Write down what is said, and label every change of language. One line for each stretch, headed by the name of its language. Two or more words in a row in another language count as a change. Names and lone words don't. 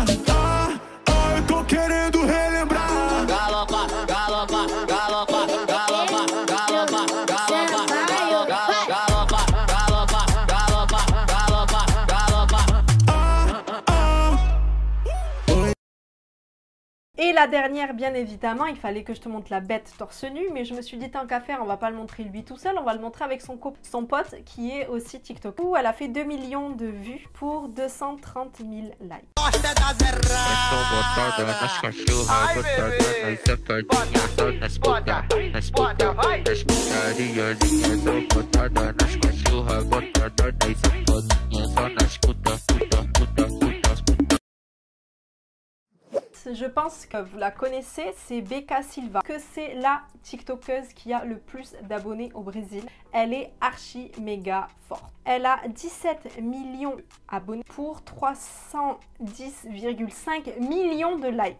Portuguese: Eu tô querendo relembrar. Galopa, galopa, galopa, galopa, galopa, galopa, galopa, galopa, galopa, galopa, galopa, galopa.
French: Et la dernière, bien évidemment, il fallait que je te montre la bête torse nu, mais je me suis dit tant qu'à faire, on va pas le montrer lui tout seul, on va le montrer avec son pote qui est aussi TikTok. Où elle a fait 2 millions de vues pour 230 000 likes.
Portuguese: Botada nas cachorras, botada nas safadinhas, só nas puta, nas putariazinhas. Tô botada nas cachorras, botada nas safadinhas, só nas puta.
French: Je pense que vous la connaissez, c'est Becca Silva, que c'est la TikTokeuse qui a le plus d'abonnés au Brésil. Elle est archi méga forte. Elle a 17 millions abonnés pour 310,5 millions de likes.